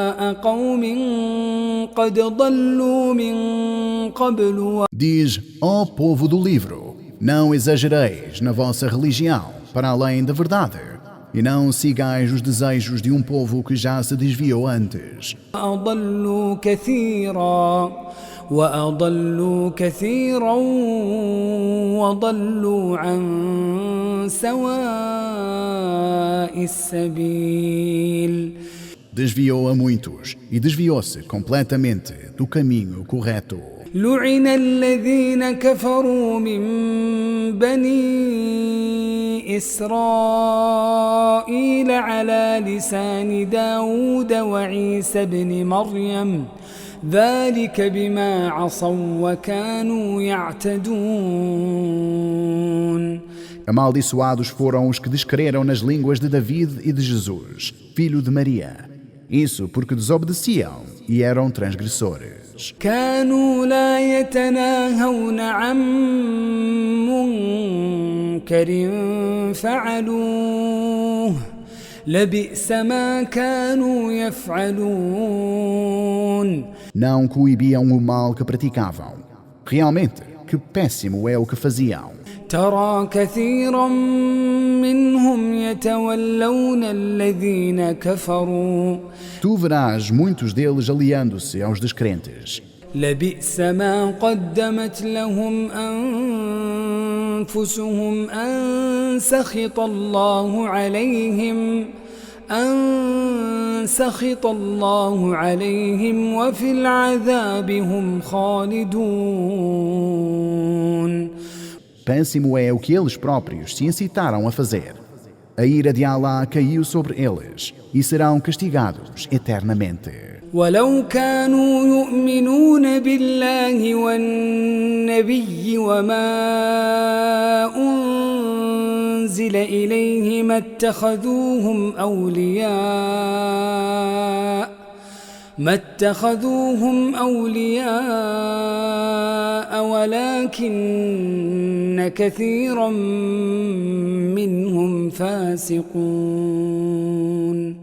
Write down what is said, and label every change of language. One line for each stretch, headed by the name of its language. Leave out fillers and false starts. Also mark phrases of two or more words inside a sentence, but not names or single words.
Arabic: قوم قد ضلوا من قبل.
Portuguese: Diz, ó povo do livro, não exagereis na vossa religião para além da verdade, e não sigais os desejos de um povo que já se desviou antes.
Arabic: وأضلوا كثيرا وضلوا عن سواء السبيل.
Portuguese: Desviou a muitos e desviou-se completamente do caminho correto.
Arabic: لعن الذين كفروا من بني إسرائيل على لسان داود وعيسى بن مريم ذلك بما عصوا وكانوا يعتدون.
Portuguese: Amaldiçoados foram os que descreram nas línguas de David e de Jesus, filho de Maria. Isso porque desobedeciam e eram transgressores.
Arabic: كانوا لا يتناهون عن منكر فعلوه لبئس ما كانوا يفعلون.
Portuguese: Não coibiam o mal que praticavam. Realmente, que péssimo é o que faziam.
Arabic: ترى كثيرا منهم يتولون الذين كفروا.
Portuguese: Tu verás muitos deles aliando-se aos descrentes.
Arabic: لبئس ما قدمت لهم أنفسهم أن سخط الله عليهم وفي العذاب هم خالدون.
Portuguese: Péssimo é o que eles próprios se incitaram a fazer. A ira de Allah caiu sobre eles e serão castigados eternamente.
Arabic: ولو كانوا يؤمنون بالله والنبي وما أنزل إليه ما اتخذوهم أولياء ولكن كثيرا منهم فاسقون.